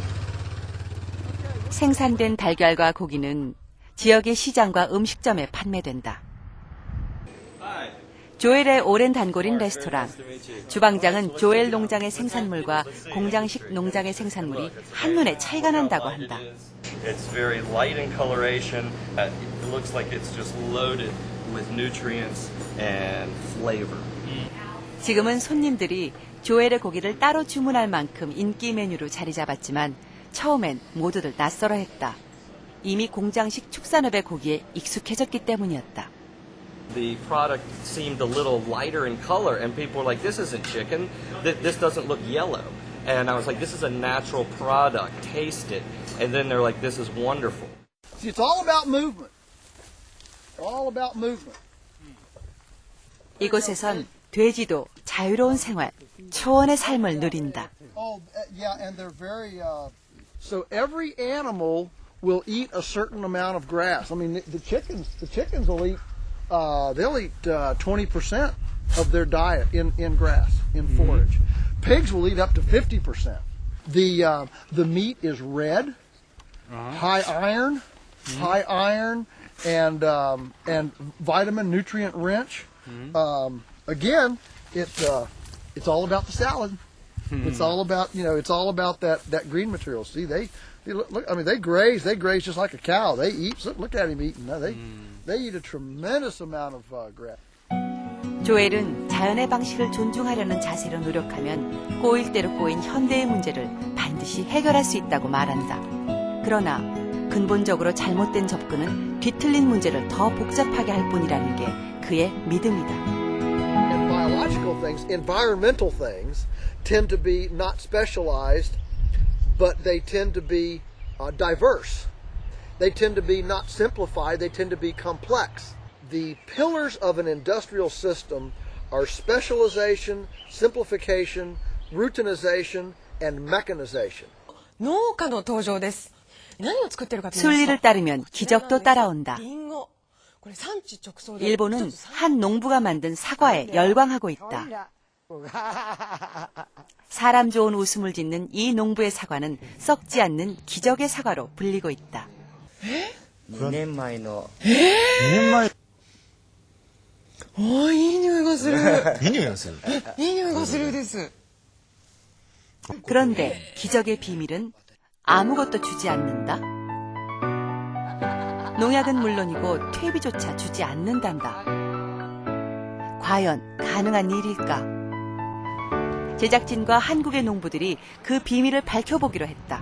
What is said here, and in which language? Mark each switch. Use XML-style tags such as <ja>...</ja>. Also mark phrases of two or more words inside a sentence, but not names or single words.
<ko>생산된 달걀과 고기는 지역의 시장과 음식점에 판매된다. 조엘의 오랜 단골인 레스토랑. 주방장은 조엘 농장의 생산물과 공장식 농장의 생산물이 한눈에 차이가 난다고 한다.</ko> <en>It's very light in coloration. It looks like it's just loaded with nutrients and flavor.</en> <ko>지금은 손님들이 조엘의 고기를 따로 주문할 만큼 인기 메뉴로 자리 잡았지만 처음엔 모두들 낯설어했다. 이미 공장식 축산업의 고기에 익숙해졌기 때문이었다.</ko> <en>The product seemed a little lighter in color, and people were like, "This isn't chicken. This doesn't look yellow." And I was like, "This is a natural product. Taste it." And then they're like, "This is wonderful." See, it's all about movement. All about movement.</en> <ko>이곳에선 돼지도 자유로운 생활, 초원의 삶을 누린다.</ko> <en>Oh, yeah, and they're very. So every animal will eat a certain amount of grass. I mean, the chickens will eat. They'll eat 20% of their diet in grass, in forage. Pigs will eat up to 50%. The meat is red, high iron, and vitamin nutrient rich. Again, it's all about the salad. It's all about it's all about that green material. See, they look. I mean, they graze just like a cow. They eat. Look at him eating. They eat a tremendous amount of grass.</en> <ko>조엘은 자연의 방식을 존중하려는 자세로 노력하면 꼬일 대로 꼬인 현대의 문제를 반드시 해결할 수 있다고 말한다. 그러나 근본적으로 잘못된 접근은 뒤틀린 문제를 더 복잡하게 할 뿐이라는 게 그의 믿음이다.</ko> <en>And biological things, environmental things, tend to be not specialized, but they tend to be diverse. They tend to be not simplified, they tend to be complex. The pillars of an industrial system are specialization, simplification, routinization, and mechanization.</en> <ja>農家の登場です。何を作ってるかと言いますと</ja> <ko>순리를 따르면 기적도 따라온다.</ko> <ja>リンゴ。これ産地直送で</ja> <ko>일본은 한 농부가 만든 사과에 열광하고 있다. 사람 좋은 웃음을 짓는 이 농부의 사과는 썩지 않는 기적의 사과로 불리고 있다.</ko> <ja>2 年前のおー、いい匂いがする。いい匂いがする。いい匂いがするです。</ja> <ko>그런데 기적의 비밀은 아무것도 주지 않는다. 농약은 물론이고 퇴비조차 주지 않는단다. 과연 가능한 일일까? 제작진과 한국의 농부들이 그 비밀을 밝혀보기로 했다.</ko>